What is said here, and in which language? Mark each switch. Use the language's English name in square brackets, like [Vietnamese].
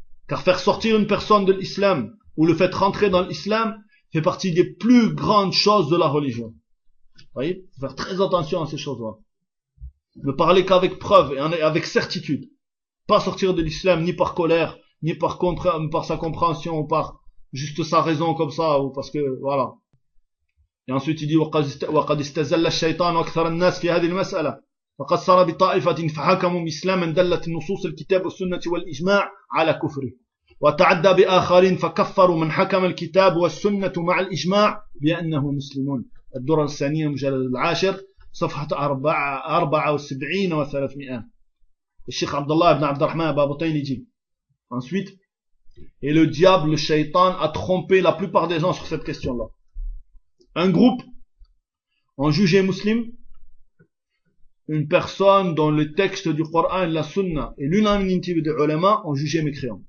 [French] Car faire sortir une personne de l'islam ou le fait rentrer dans l'islam fait partie des plus grandes choses de la religion. Vous voyez? Faut faire très attention à ces choses-là. Ne parler qu'avec preuve et avec certitude. Pas sortir de l'islam ni par colère, ni par sa compréhension, ou par juste sa raison comme ça, ou parce que, voilà. Et ensuite il dit: [Arabic] وَقَدْ اِسْتَزَلَّ الشَّيْطَانُ وَأَكْثَرَ النَّاسِ فِي هَذِهِ الْمَسْأَلَةِ فقد صار بطائفة فحكموا بإسلام دلت النصوص الكتاب والسنة والإجماع على كفره وتعدى بآخرين فكفروا من حكم الكتاب والسنة مع الإجماع بأنه مسلمون. الدرر الثانية مجلد العاشر صفحة 74 و300. [French] الشيخ عبد الله بن عبد الرحمن بابطين يجي ensuite: et le diable, le shaitan, a trompé la plupart des gens sur cette question-là. Un groupe en jugé muslim une personne dont le texte du Coran et la Sunna et l'unanimité des ulama ont jugé mécréant.